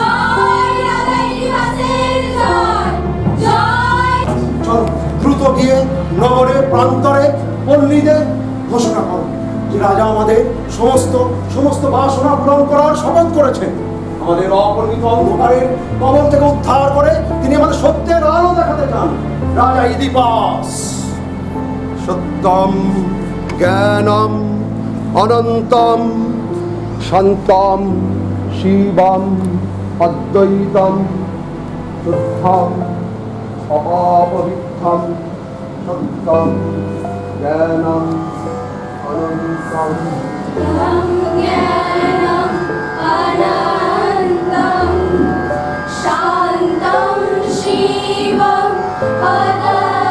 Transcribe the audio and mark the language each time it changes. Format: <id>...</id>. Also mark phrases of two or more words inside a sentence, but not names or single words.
<bn>চল দ্রুত গিয়ে নগরে প্রান্তরে পল্লীদের ঘোষণা করো যে রাজা আমাদের সমস্ত বাসনা পূরণ করার শপথ করেছেন। আমাদের অপরিমিত অন্ধকারের কবল থেকে উদ্ধার করে তিনি আমাদের সত্যের আলো দেখাতে চান।</bn> <sa>রাজা ইদিপাস সত্যম জ্ঞানম অনন্তম শান্তম শিবম অদ্বৈতম শুদ্ধম অপবিত্রম সত্যম জ্ঞানম অনন্তম शान्तं शिवं</sa>